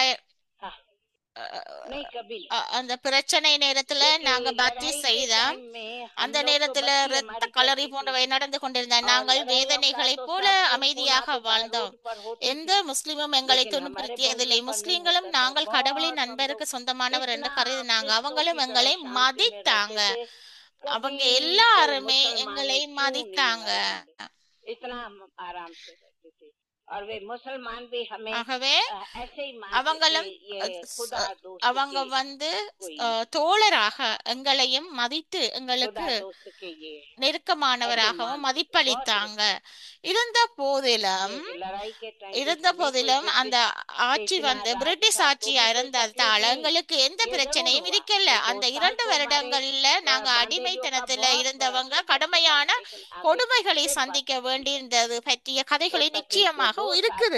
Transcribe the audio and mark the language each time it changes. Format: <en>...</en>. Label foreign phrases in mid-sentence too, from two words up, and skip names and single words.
<hi>नहीं कभी</hi> <ta>அந்த பிரச்சனை நேரத்துல நாங்க பக்தி செய்தோம். அந்த நேரத்துல இரத்த களரி போன்றவை நடந்து கொண்டிருந்த நாங்கள் வேதனைகளை போல அமைதியாக வாழ்ந்தோம். எந்த முஸ்லிமும் எங்களை துன்புறுத்தியதில்லை. முஸ்லிம்களும் நாங்கள் கடவுளின் நண்பருக்கு சொந்தமானவர் என்று கருதினாங்க. அவங்களும் எங்களை மதித்தாங்க. அவங்க எல்லாருமே எங்களை மதித்தாங்க.</ta> <hi>इतना आराम से रहते थे और वे मुसलमान भी हमें</hi> <ta>ஆகவே</ta> <hi>ऐसे ही</hi> <ta>அவங்களும்</ta> <hi>खुदा दोस्त</hi> <ta>அவங்க தோழராக எங்களையும் மதித்து எங்களுக்கு</ta> <hi>दोस्त के ये</hi> <ta>நெருக்கமானவராகவும் மதிப்பளித்தாங்க. இருந்த போதிலும் அந்த ஆட்சி பிரிட்டிஷ் ஆட்சியா இருந்ததால எங்களுக்கு எந்த பிரச்சனையும் இருக்கல. அந்த 2 வருடங்கள்ல நாங்க அடிமைத்தனத்துல இருந்தவங்க கடுமையான கொடுமைகளை சந்திக்க வேண்டியிருந்தது பற்றிய கதைகளை நிச்சயமாக இருக்குது.</ta>